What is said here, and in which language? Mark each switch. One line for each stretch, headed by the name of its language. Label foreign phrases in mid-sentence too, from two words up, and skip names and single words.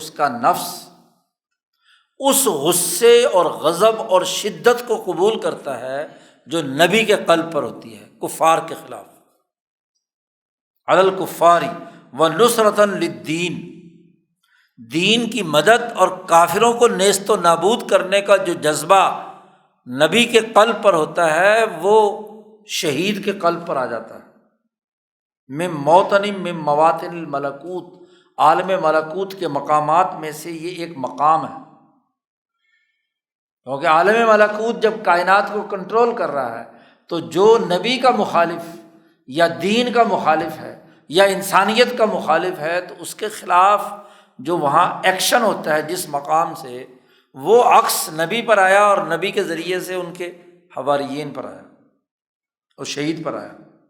Urdu: اس کا نفس اس غصے اور غضب اور شدت کو قبول کرتا ہے جو نبی کے قلب پر ہوتی ہے کفار کے خلاف،
Arabic: علی الکفار ونصرۃ للدین،
Urdu: دین کی مدد اور کافروں کو نیست و نابود کرنے کا جو جذبہ نبی کے قلب پر ہوتا ہے وہ شہید کے قلب پر آ جاتا ہے۔
Arabic: من موطن من مواطن الملکوت،
Urdu: عالم ملکوت کے مقامات میں سے یہ ایک مقام ہے، کیونکہ عالم ملکوت جب کائنات کو کنٹرول کر رہا ہے تو جو نبی کا مخالف یا دین کا مخالف ہے یا انسانیت کا مخالف ہے تو اس کے خلاف جو وہاں ایکشن ہوتا ہے جس مقام سے، وہ عکس نبی پر آیا اور نبی کے ذریعے سے ان کے حواریین پر آیا اور شہید پر آیا۔